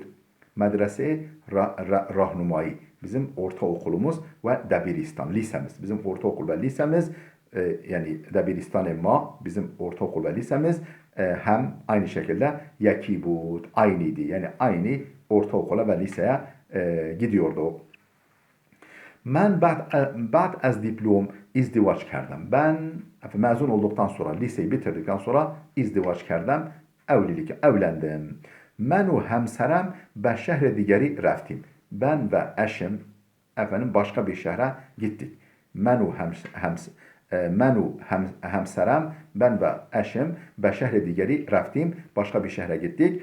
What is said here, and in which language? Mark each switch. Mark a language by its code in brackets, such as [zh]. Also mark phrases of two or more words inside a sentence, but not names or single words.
[tr] Medrese Rahnumayi bizim ortaokulumuz ve Debiristan lisemiz. Bizim ortaokul ve lisemiz yani [fa] دبیرستان ما [tr] bizim ortaokul ve lisemiz hem aynı şekilde [fa] یکی بود, [tr] aynıydı. Yani aynı ortaokula ve liseye gidiyorduk. [fa] Ben بعد از دیپلم ازدواج kerdem. [tr] Ben mezun olduktan sonra, liseyi bitirdikten sonra [fa] ازدواج کردم, [tr] evlendim. [fa] من و همسرم به شهر دیگری رفتیم. [tr] Ben ve eşim başka bir şehre gittik. [fa] من و همسرم, [tr] ben ve eşim [fa] به شهر دیگری رفتیم, [tr] başka bir şehre gittik.